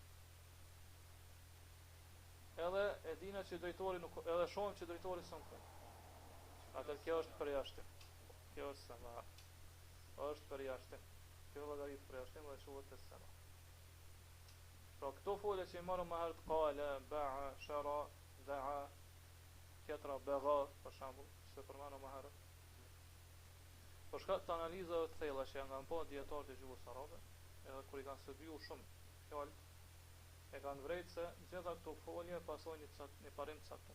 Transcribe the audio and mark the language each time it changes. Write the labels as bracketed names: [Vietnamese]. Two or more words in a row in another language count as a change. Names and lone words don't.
[Albanian] Edhe e dina që drejtori nuk, edhe shohim që drejtori s'ka punë. Atë kjo është përjashtim. Kjo është sama. Është përjashtim. Kjo llogarit përjashtim dhe shohet te sama. Pra këto folje që i marrëm më herët [Arabic] قال باع شرى دعا, [Albanian] tjetra bagha, për shembull, që përmendëm më herët. Por shkak të analizave të thella që janë po dietarët e gjuhës arabe, edhe kur i kanë studiuar shumë fjalët, e kanë vrejtë se gjitha këto folje pasojnë një parim të caktuar.